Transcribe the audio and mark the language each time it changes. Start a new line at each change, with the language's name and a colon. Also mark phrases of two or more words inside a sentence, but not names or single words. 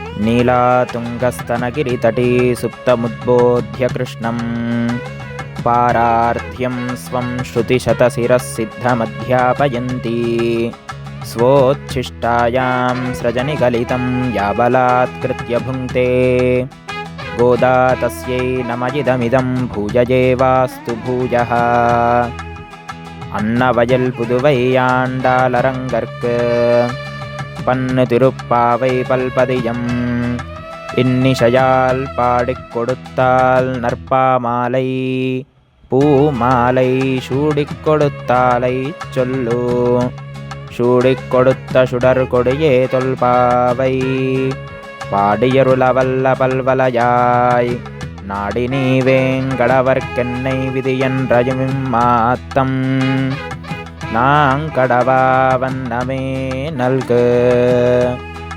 Sanskrit: नीलातुङ्गस्तनगिरितटी सुप्तमुद्बोध्य कृष्णं पारार्थ्यं स्वं श्रुतिशतशिरः सिद्धमध्यापयन्ती स्वोच्छिष्टायां स्रजनिगलितं याबलात्कृत्य भुङ्क्ते गोदा तस्यै नमजिदमिदं भूयजेवास्तु भूयः
Tamil: அன்னவயல் புதுவை ஆண்டாளரங்கர்க்கு பன்னு திருப்பாவை பல்பதியம் இன்னிசையால் பாடிக் கொடுத்தால் நற்பாமாலை பூமாலை சூடிக் கொடுத்தாலை சொல்லு சூடிக் கொடுத்த சுடர் கொடியே தொல்பாவை பாடியருளவல்ல பல்வலையாய் நாடி நீ வேங்கடவர்க்கென்னை விதியன்றையும் மாத்தம் நாங்கடவா வண்ணமே நல்கு.